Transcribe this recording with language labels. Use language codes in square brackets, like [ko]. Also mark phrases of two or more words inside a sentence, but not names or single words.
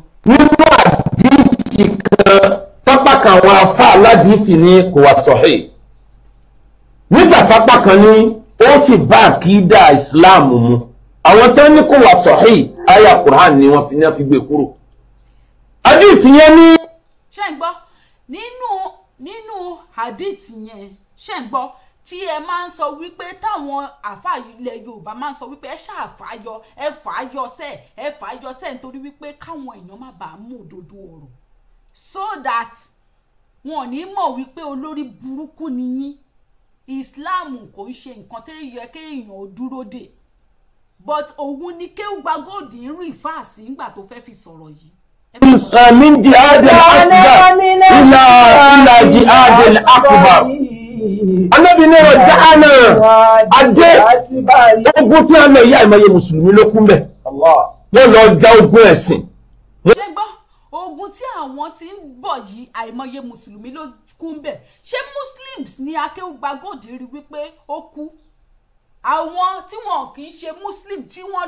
[yo] nínú àdìsí kan pápá kan àwọn afá aládìsí ní kò wá sahih nígbà pápá kan ní ó sì bá àkídà Islam mu àwọn tó ní kò wá sahih àyà Quran ni wọ́n fi gbé kúrò àdìsí yẹn ní. ṣé ń gbọ́ nínú hadith yẹn ṣé ń gbọ́ tí ẹ máa ń sọ wípé táwọn àfáà ilẹ̀ Yorùbá máa ń sọ wípé ẹ ṣàfàyọ ẹ fàáyọ sẹ́ nítorí wípé káwọn èèyàn má bàa mú òdodo ọ̀rọ̀ [en] so that [yo] wọn ò ní mọ̀ wípé olórí burúkú ni yín. Islam kò ń ṣe nǹkan tó yẹ kéèyàn ó dúró dè but òun ni Akéwùgbà Gold ń rí fáàsì nígbà tó fẹ́ fi sọ̀rọ̀ yìí. [ar] من جهاد الأصغر إلى جهاد الأكبر [yo] Ànábì ní raja'na adé ogun tí a lọ ìyá ìmọ̀ye mùsùlùmí ló kún bẹ̀ wọ́n lọ já ogun ẹ̀sìn. ṣé gbọ́ ogun tí àwọn ti ń bọ̀ yìí àìmọye mùsùlùmí ló kún bẹ̀ ṣé Muslims ní Akéwùgbà Gold rí wípé ó kú àwọn tí wọn kì í ṣe Muslim tí wọ́n